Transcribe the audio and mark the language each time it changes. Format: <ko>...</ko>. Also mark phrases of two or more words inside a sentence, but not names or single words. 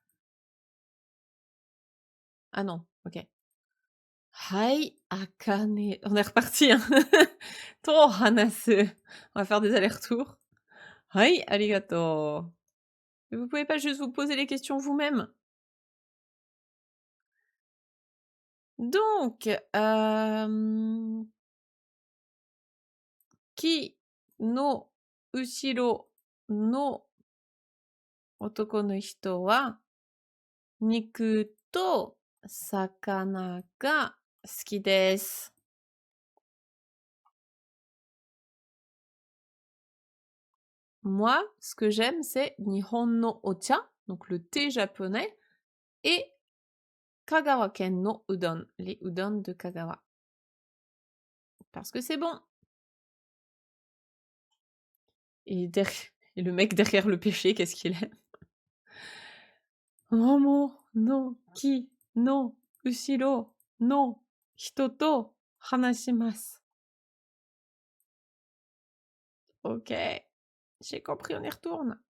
<fr>Ah non, ok. Hai, Akane. On est reparti, hein.</fr> <ja>と話す.</ja> <fr>On va faire des allers-retours.</fr> <ja>はい、ありがとう.</ja> <fr>Et vous pouvez pas juste vous poser les questions vous-même? Donc,</fr> <ja>木の後ろの男の人は肉と魚が好きです.</ja> <fr>Moi, ce que j'aime, c'est</fr> <ja>日本のお茶,</ja> <fr>donc le thé japonais, et</fr> <ja>香川県のうどん,</ja> <fr>les udon de Kagawa. Parce que c'est bon. Et, et le mec derrière le péché, qu'est-ce qu'il aime?</fr> <ja>桃の木の後ろの人と話します.</ja> <fr>Ok, j'ai compris, on y retourne.</fr>